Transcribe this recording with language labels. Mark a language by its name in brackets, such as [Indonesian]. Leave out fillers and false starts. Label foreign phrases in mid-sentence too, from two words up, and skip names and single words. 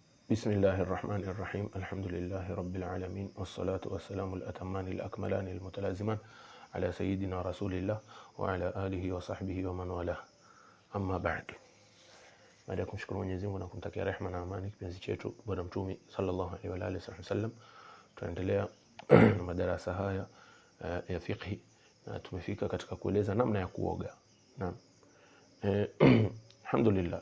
[Arabic] بسم الله الرحمن الرحيم. الحمد لله رب العالمين، والصلاة والسلام الأتمان الأكملان المتلازمان على سيدنا رسول الله وعلى آله وصحبه ومن والاه. أما بعد. [Swahili] Baada ya kumshukuru Mwenyezi Mungu na kumtakia rehema na amani kipenzi chetu Bwana Mtume [Arabic] صلى الله عليه وعلى آله وسلم, [Swahili] tunaendelea na madarasa haya ya fiqh, na tumefika katika kueleza namna ya kuoga. Naam. Alhamdulillah.